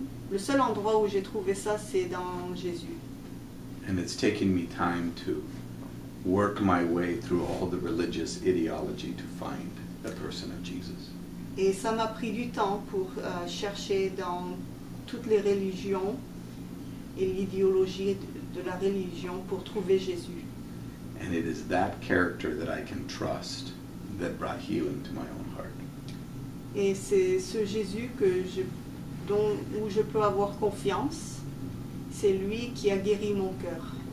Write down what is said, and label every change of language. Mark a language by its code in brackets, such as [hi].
[fr] Le seul endroit où j'ai trouvé ça, c'est dans Jésus. [en] And it's taken me time to work my way through all the religious ideology to find the person of Jesus. [fr] Et ça m'a pris du temps pour chercher dans toutes les religions et l'idéologie de la religion pour trouver Jésus. [en] And it is that character that I can trust that brought healing to my own heart. [fr] Et c'est ce Jésus où je peux avoir confiance. C'est lui qui a guéri mon cœur.